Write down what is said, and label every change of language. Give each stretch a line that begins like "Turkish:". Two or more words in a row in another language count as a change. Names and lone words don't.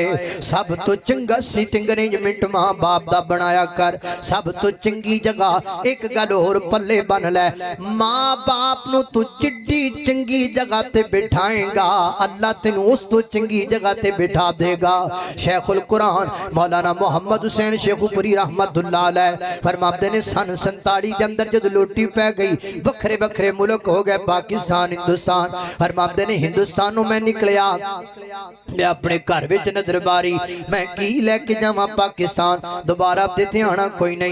Punjabi: سب توں چنگا
English: seating arrangement
Punjabi: ماں باپ دا بنایا کر. سب توں چنگی جگہ اک گل ہور پلے بنھ لے، ماں باپ نوں توں جنی چنگی جگہ تے بٹھائے گا اللہ تینوں اس توں چنگی جگہ تے بٹھا دیوے گا. شیخ القرآن مولانا محمد حسین شیخوپوری رحمۃ اللہ علیہ فرماتے نے سن 47 دے اندر جب لوٹی پے گئی وکھرے وکھرے ملک ہو گئے پاکستان ہندوستان. فرماتے نے ہندوستان میں نکلیا، میں اپنے گھر وچ نظر ماری، میں کی لے کے جاواں پاکستان دوبارہ تے دھیانا کوئی نہیں.